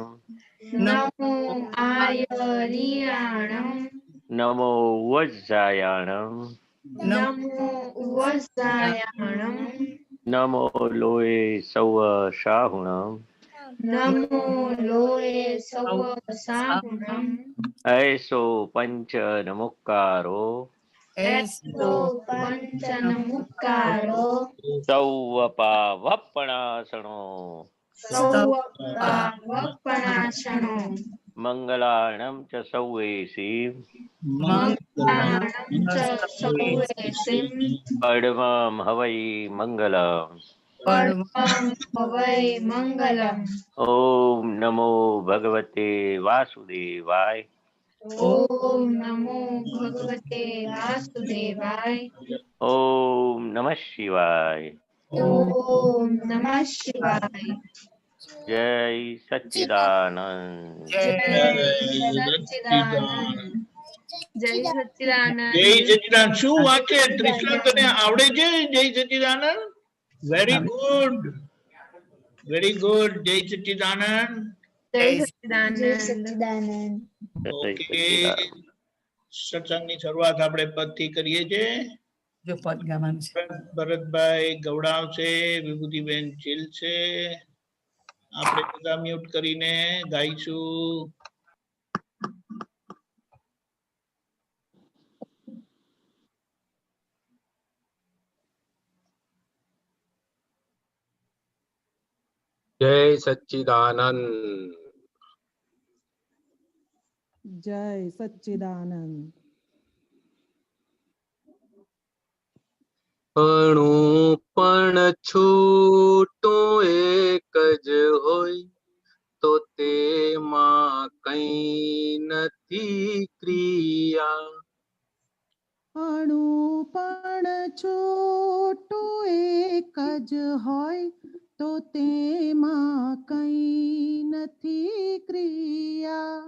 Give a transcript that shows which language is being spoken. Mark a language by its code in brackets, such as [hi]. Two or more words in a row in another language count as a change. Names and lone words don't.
[pra] નમો આયરિયાણમ નમો વજ્જાયાણ નમો ઉવસાયાણમ નમો લોય સૌ શાહુણ નમો લોએ સવ સાહુણમ ऐसो पंच नमुक्कारो એસો પંચનમુક્કારો सौवपावपणासनो સૌવપણાશણો मंगलाणं च सौवेसी મંગળાણં ચ સૌવેસિમ पद्मं हवै मंगलम् પરમં ભવૈ મંગલમ [sa] ओम नमो भगवते वासुदेवाय ઓમ નમો ભગવતે વાસુદેવાય ओम नमः शिवाय ઓમ નમઃ શિવાય [gu] જય સચ્ચિદાનંદ જય જય સચ્ચિદાનંદ જય સચ્ચિદાનંદ જય સચ્ચિદાનંદ. શું વાંચે ત્રિશલા તને આવડે છે? જય સચ્ચિદાનંદ. [en] very good, very good. [gu] જય સચ્ચિદાનંદ. જય સચ્ચિદાનંદ जय ઓકે, सच्चिदानंद સત્સંગની શરૂઆત આપણે પદથી કરીએ છીએ. જો પદ ગાવાનું છે ભરતભાઈ ગવડાવશે, વિભૂતિબેન છે. આપણે બધા મ્યુટ કરીને ગાઈશું. જય સચ્ચિદાનંદ જય સચ્ચિદાનંદ અણુ પણ છૂટો એક જ હોય તો तेમાં કઈ નથી ક્રિયા અણુ પણ છોટું એક જ હોય તો તેમાં કઈ નથી ક્રિયા